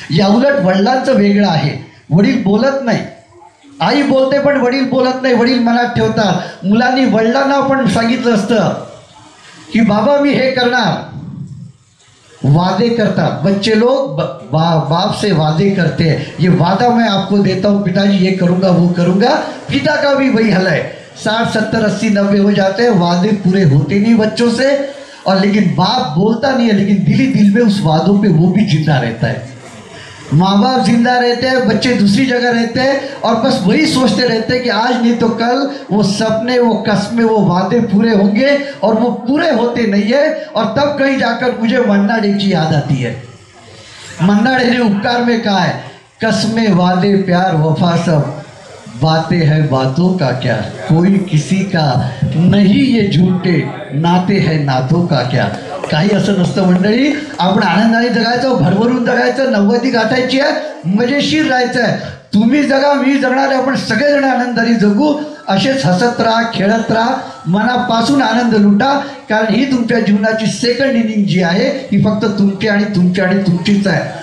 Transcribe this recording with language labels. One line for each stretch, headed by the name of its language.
Marathi: या उलट वडिलांचं वेगळं आहे. वडील बोलत नाही, आई बोलते पण वडील बोलत नाही, वडील मनात ठेवतात. मुलांनी वडिलांना आपण सांगितलं असतं कि बाबा मी हे करणार, वादे करतात
Hindi: बच्चे लोग, बाप से वादे करते हैं, ये वादा मैं आपको देता हूँ पिताजी ये करूँगा वो करूँगा. पिता का भी वही हल है. 60 70 80 90 हो जाते हैं, वादे पूरे होते नहीं बच्चों से. और लेकिन बाप बोलता नहीं है, लेकिन दिल में उस वादों पे वो भी जिंदा रहता है. माँ बाप जिंदा रहते हैं, बच्चे दूसरी जगह रहते हैं और बस वही सोचते रहते हैं कि आज नहीं तो कल वो सपने, वो कस्में, वो वादे पूरे होंगे और वो पूरे होते नहीं है. और तब कहीं जाकर मुझे मन्ना डे की याद आती है. मन्ना डे ने उपकार में कहा है, कस्में वादे प्यार वफा सब बातें हैं बातों का क्या, कोई किसी का नहीं ये झूठे नाते हैं नातों का क्या.
Marathi: काही असं नसतं मंडळी. आपण आनंदाने जगायचं, भरभरून जगायचं, 90 गाठायची आहे, मजेशीर राहायचं आहे. तुम्ही जगा, मी जगणार आहे, आपण सगळेजण आनंदाने जगू. असेच हसत राहा, खेळत राहा, मनापासून आनंद लुटा. कारण ही तुमच्या जीवनाची सेकंड इनिंग जी आहे ही फक्त तुमची आणि तुमची आणि तुमचीच आहे.